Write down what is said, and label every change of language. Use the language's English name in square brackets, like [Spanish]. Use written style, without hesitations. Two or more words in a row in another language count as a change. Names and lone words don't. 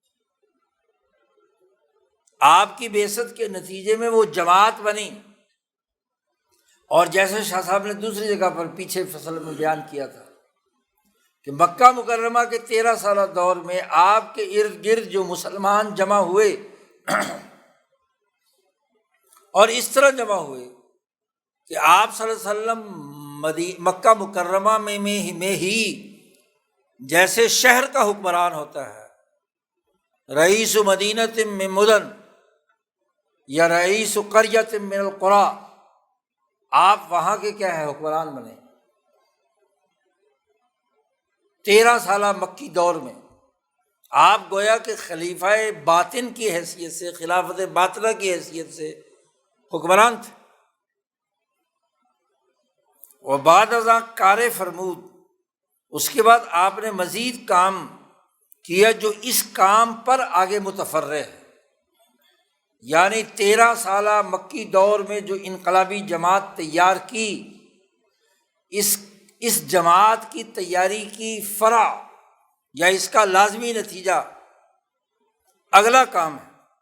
[Urdu] آپ کی بعثت کے نتیجے میں وہ جماعت بنی، اور جیسے شاہ صاحب نے دوسری جگہ پر پیچھے فصل میں بیان کیا تھا کہ مکہ مکرمہ کے 13 سالہ دور میں آپ کے ارد گرد جو مسلمان جمع ہوئے، اور اس طرح جمع ہوئے کہ آپ صلی اللہ علیہ وسلم مکہ مکرمہ میں ہی جیسے شہر کا حکمران ہوتا ہے، [Arabic] رئیس مدینۃ من مدن یا رئیس قریۃ من القریٰ، [Urdu] آپ وہاں کے کیا ہے حکمران بنے۔ 13 سالہ مکی دور میں آپ گویا کہ خلیفہ باطن کی حیثیت سے، خلافت باطنہ کی حیثیت سے حکمران تھے۔ [Persian] و بعد ازاں کار فرمود، [Urdu] اس کے بعد آپ نے مزید کام کیا جو اس کام پر آگے متفرع ہے، یعنی 13 سالہ مکی دور میں جو انقلابی جماعت تیار کی، اس جماعت کی تیاری کی فرع یا اس کا لازمی نتیجہ اگلا کام ہے۔